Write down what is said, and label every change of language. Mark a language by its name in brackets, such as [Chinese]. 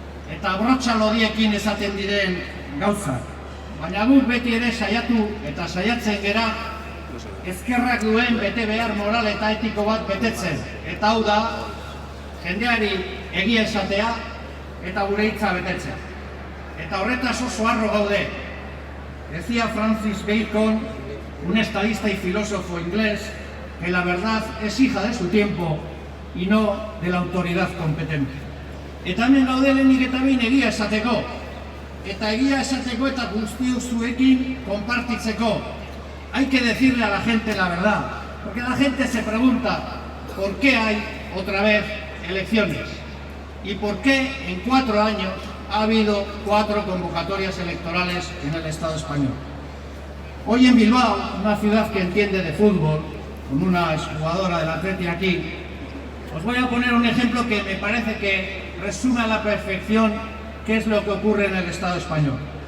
[Basque] Eta brotxa lodiekin izaten diren gauzak. Baina guk beti ere saiatu eta saiatzen gera ezkerrak duen bete behar moral eta etiko bat betetzen. Eta hau da, jendeari egia esatea eta gure hitza betetzen. Eta horretaz oso harro gaude. [Spanish] Decía Francis Bacon, un estadista y filósofo inglés, que la verdad es hija de su tiempo y no de la autoridad competente. [Basque] Eta hemen gaude lehenik eta behin egia esateko. Eta egia esateko eta guztiok zuekin konpartitzeko. [Spanish] Hay que decirle a la gente la verdad, porque la gente se pregunta por qué hay otra vez elecciones y por qué en 4 años ha habido 4 convocatorias electorales en el Estado español. Hoy en Bilbao, una ciudad que entiende de fútbol, con una exjugadora del Atleti aquí, os voy a poner un ejemplo que me parece que resume a la perfección qué es lo que ocurre en el Estado español.